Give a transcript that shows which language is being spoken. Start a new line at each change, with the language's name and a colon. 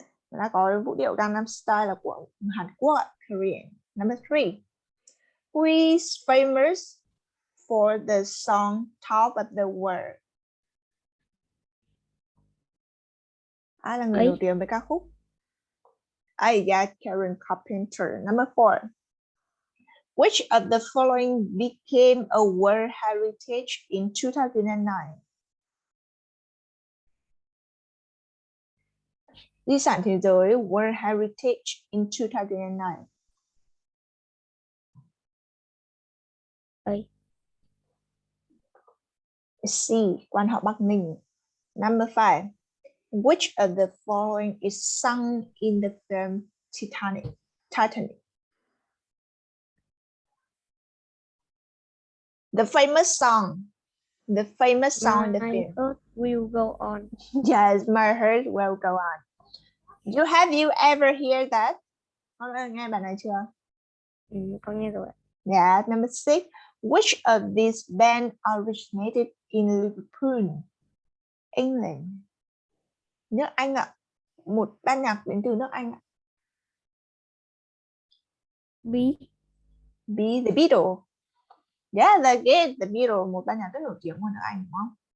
Vietnamese: Đã có vũ điệu Gangnam Style là của Hàn Quốc, Korean.
English: Number 3. Who is famous for the song Top of the World?
Vietnamese: Ai là người nổi tiếng với ca khúc?
English: Yeah, Karen Carpenter. Number 4. Which of the following became a World Heritage in 2009?
Vietnamese: Di sản thế giới
English: World Heritage in 2009.
Vietnamese: C. Quan họ Bắc Ninh.
English: Number 5. Which of the following is sung in the film Titanic? The famous song in the film. My heart will go on. Yes, my heart will go on. Have you ever heard that?
Vietnamese: Con đã nghe bài này chưa? Con nghe rồi.
English: Yeah, number 6. Which of these bands originated in Liverpool, England?
Vietnamese: Nước Anh ạ. Một ban nhạc đến từ nước Anh ạ.
English: B. The Beatles.
Vietnamese: Yeah, The Beatles, một ban nhạc rất nổi tiếng của nước Anh, đúng không?